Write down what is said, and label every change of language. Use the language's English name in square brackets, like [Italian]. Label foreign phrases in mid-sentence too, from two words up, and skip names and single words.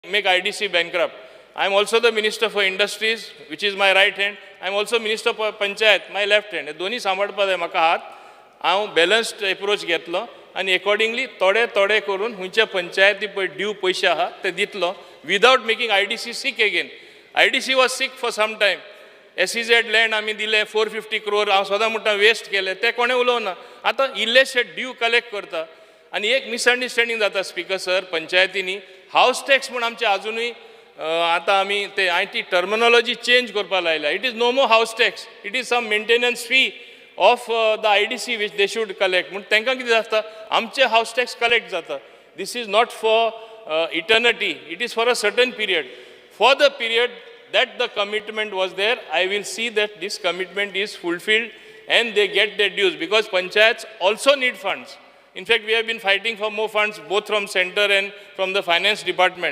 [English] make IDC bankrupt. I am also the Minister for Industries, which is my right hand. I am also Minister for Panchayat, my left hand. [Konkani] दोन्ही सांबाळपाक जाय म्हाका हात. हांव [English] balanced approach [Konkani] घेतलो आनी अकॉर्डिंगली थोडे थोडे करून खंयच्या पंचायती पळय ड्यू पयशे आहा ते दितलो [English] without making IDC sick again. IDC was sick for some time. [Konkani] SEZ लँड आमी दिले 450 crore हांव सदां म्हणटा वेस्ट केले ते कोणें उलोवना. आतां इल्लेशे ड्यू कलेक्ट करता आनी एक मिसअंडरस्टँडींग जाता स्पीकर सर पंचायतींनी [English] house tax [Konkani] म्हूण आमचे आजुनूय आतां आमी ते हांवें ती [English] terminology change [Konkani] करपाक लायल्या. [English] it is no more house tax it is some maintenance fee of the IDC which they should collect. [Konkani] म्हणून तांकां कितें जाता आमचे [English] house tax [Konkani] कलेक्ट जाता. [English] This is not for eternity, it is for a certain period. For the period that the commitment was there, I will see that this commitment is fulfilled and they get their dues, because panchayats also need funds. In fact, we have been fighting for more funds both from center and from the finance department.